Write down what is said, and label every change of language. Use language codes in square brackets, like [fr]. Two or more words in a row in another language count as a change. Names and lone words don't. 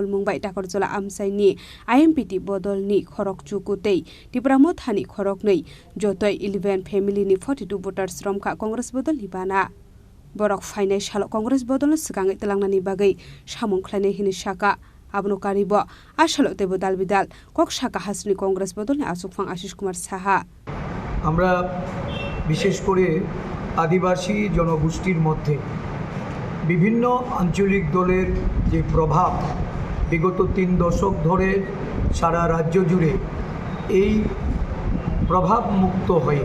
[trp] Mumbai Takorjola Amsaini IMPT bodolni khorok chukutei Tripura mothani khorok nei jotoi 11 family ni 42 voters romkha Congress bodolni bana borok phainai salo Congress bodolno sikangai telangnani bagai samung khlainai hini Shaka Abno karibo asalo tebo dalbidal kok Shaka hasni Congress bodolni asukfang Ashish Kumar Saha [bn] আমরা বিশেষ করে আদিবাসী জনগোষ্ঠীর মধ্যে বিভিন্ন আঞ্চলিক দলের যে প্রভাব বিগত 3 দশক ধরে সারা রাজ্য জুড়ে এই প্রভাব মুক্ত হয়ে